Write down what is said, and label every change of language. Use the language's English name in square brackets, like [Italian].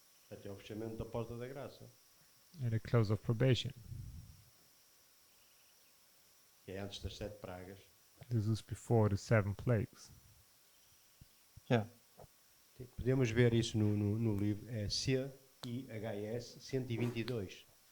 [Portuguese] até o fechamento da porta da graça, [English] and a close of probation. [Portuguese] que é antes das 7 pragas. [English] This is before the 7 plagues. Yeah. [Portuguese] Podemos ver isso no livro, é CIHS 122.